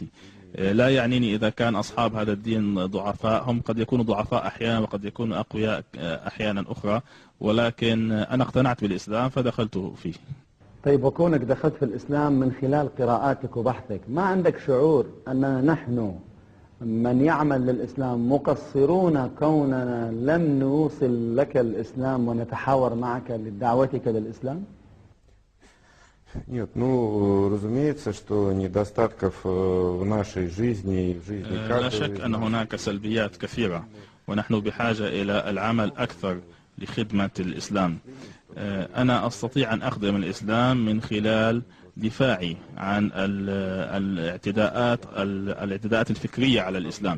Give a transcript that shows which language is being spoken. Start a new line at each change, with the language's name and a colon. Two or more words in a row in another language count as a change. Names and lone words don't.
Arabic: لا يعنيني إذا كان أصحاب هذا الدين ضعفاء، هم قد يكونوا ضعفاء أحيانا وقد يكونوا أقوياء أحيانا أخرى، ولكن أنا اقتنعت بالإسلام فدخلت فيه. طيب، وكونك دخلت في الإسلام من خلال قراءاتك وبحثك، ما عندك شعور أننا نحن من يعمل للإسلام مقصرون كوننا لم نوصل لك الإسلام ونتحاور معك لدعوتك للإسلام؟
Russian: Нет, разумеется, что недостатков в нашей жизни и в жизни каждого.
Arabic: لا شك أن هناك سلبيات كثيرة، ونحن بحاجة إلى العمل أكثر لخدمة الإسلام. أنا أستطيع أن أخدم الإسلام من خلال دفاعي عن الاعتداءات الفكرية على الإسلام.